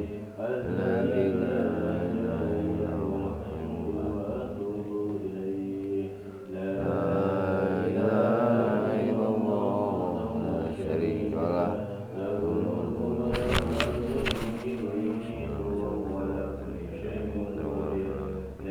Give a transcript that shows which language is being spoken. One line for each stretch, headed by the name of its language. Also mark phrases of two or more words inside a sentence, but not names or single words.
Arabic: الذي لا إله إلا الله وأتوب إليه. لا إله إلا الله لا شريك له. له الملك وله الحمد ويحيي ويميت وهو على كل شيء قدير.